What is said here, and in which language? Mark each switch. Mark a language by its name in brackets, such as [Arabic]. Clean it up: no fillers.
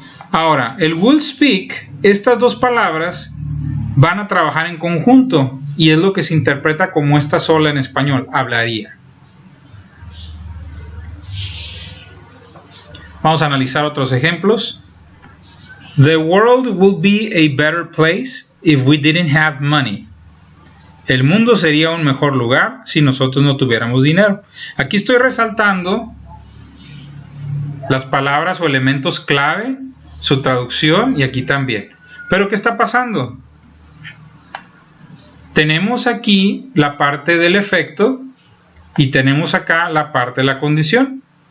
[Spanish] Ahora, el [English] will speak, [Spanish] estas dos palabras van a trabajar en conjunto y es lo que se interpreta como esta sola en español, hablaría. Vamos a analizar otros ejemplos. [English] The world would be a better place if we didn't have money. [Spanish] El mundo sería un mejor lugar si nosotros no tuviéramos dinero. Aquí estoy resaltando las palabras o elementos clave, su traducción y aquí también. Pero ¿qué está pasando? Tenemos aquí la parte del efecto y tenemos acá la parte de la condición.